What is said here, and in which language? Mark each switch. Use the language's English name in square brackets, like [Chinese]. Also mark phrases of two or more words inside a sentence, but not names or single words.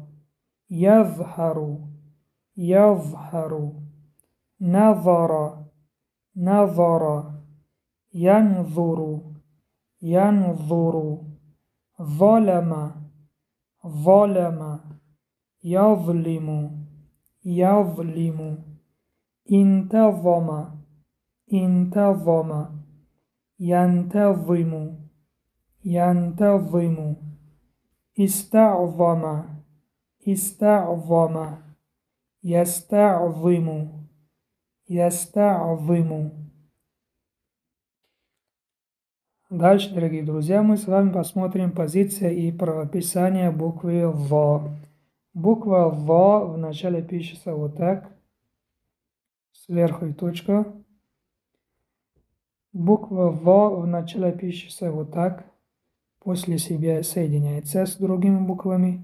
[Arabic] يظهر يظهر نظر نظر ينظر ينظر ظلم ظلم يظلم يظلم انتظم انتظم ينتظم ينتظم استعظم استعظم يستعظم يستعظم. [Russian] Дальше, дорогие друзья, мы с вами посмотрим позиция и правописание буквы В. Буква В в начале пишется вот так, сверху и точка. Буква В в начале пишется вот так, после себя соединяется с другими буквами.